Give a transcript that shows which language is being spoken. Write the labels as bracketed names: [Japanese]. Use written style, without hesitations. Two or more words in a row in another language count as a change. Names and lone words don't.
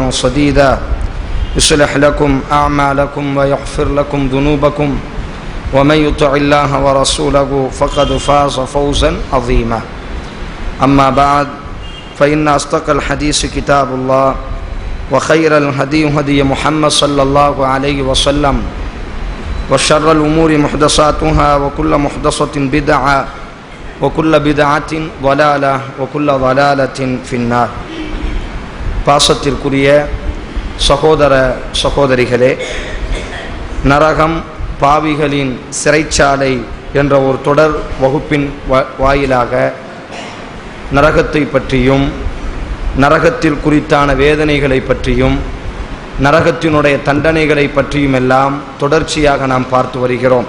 [Arabic] سديدا يصلح لكم أعمالكم ويغفر لكم ذنوبكم ومن يطع الله ورسوله فقد فاز فوزا عظيما أما بعد فإن أصدق الحديث كتاب الله وخير الهدي هدي محمد صلى الله عليه وسلم وشر الأمور محدثاتها وكل محدثة بدعة وكل بدعة ضلالة وكل ضلالة في النار. [Tamil] பாசத்திற்குரிய சகோதர சகோதரிகளே, நரகம் பாவிகளின் சிறைச்சாலை என்ற ஒரு தொடர் வகுப்பின் வாயிலாக நரகத்தை பற்றியும் நரகத்தில் குறித்தான வேதனைகளை பற்றியும் நரகத்தினுடைய தண்டனைகளை பற்றியும் எல்லாம் தொடர்ச்சியாக நாம் பார்த்து வருகிறோம்.